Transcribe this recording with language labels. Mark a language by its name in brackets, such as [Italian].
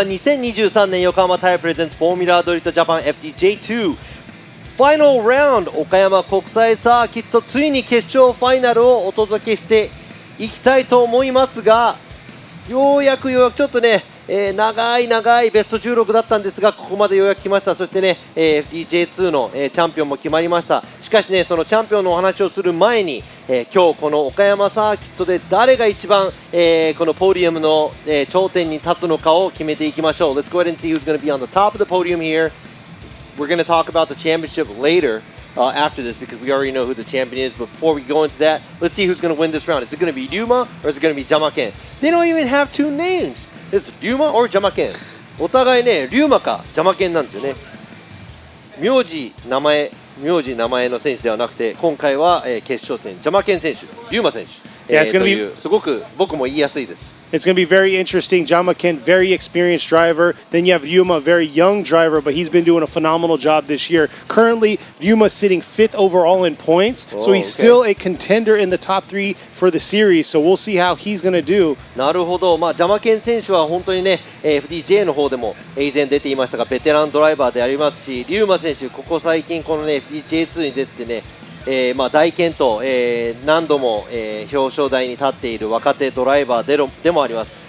[Japanese] 2023年横浜タイヤプレゼンツフォーミュラードリフトジャパン FDJ2 ファイナルラウンド岡山国際サーキット、ついに決勝ファイナルをお届けしていきたいと思いますが、ようやくちょっとね、長いベスト16だったんですが、ここまでようやく来ました。そしてね、FDJ2 の、チャンピオンも決まりました。しかしね、そのチャンピオンのお話をする前に、今日この岡山サーキットで誰が一番、このポディウムの、頂点に立つのかを決めていきましょう。 [English] Let's go ahead and see who's going to be on the top of the podium here. We're going to talk about the championship later. After this, because we already know who the champion is. But before we go into that, let's see who's going to win this round. Is it going to be Ryuma or is it going to be Jyamaken? They don't even have two names. It's Ryuma or Jyamaken. [Japanese] お互いね、RyumaかJyamakenなんですよね。名字名前の選手ではなくて、今回は、決勝戦Jyamaken選手、Ryuma選手、というすごく僕も言いやすいです。 [English] It's going to be very interesting. Jyamaken, very experienced driver. Then you have Ryuma, a very young driver, but he's been doing a phenomenal job this year. Currently, Ryuma's sitting 5th overall in points, so he's still a contender in the top 3 for the series. So we'll see how he's going to do. [Japanese] なるほど。 Jyamaken選手は本当にね、FDJ の方でも以前出ていましたが、ベテランドライバーでありますし、Ryuma選手、ここ最近このね FDJ2 に出てね。大健闘、何度も、表彰台に立っている若手ドライバーでもあります。